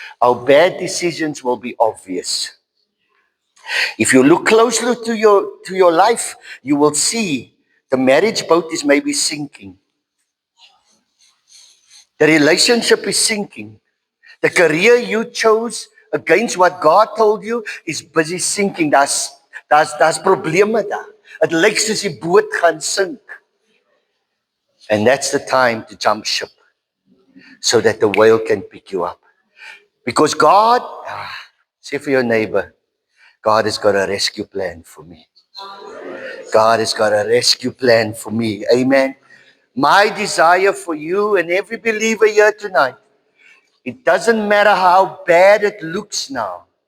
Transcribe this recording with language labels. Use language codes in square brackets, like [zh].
[en] Our bad decisions will be obvious. If you look closely to your life, you will see the marriage boat is maybe sinking. The relationship is sinking. The career you chose against what God told you is busy sinking. [af] Daar's probleme daar. Dit lyk soos die boot gaan sink. [en] And that's the time to jump ship so that the whale can pick you up. Because God, say for your neighbor, God has got a rescue plan for me. God has got a rescue plan for me. Amen. My desire for you and every believer here tonight, it doesn't matter how bad it looks now.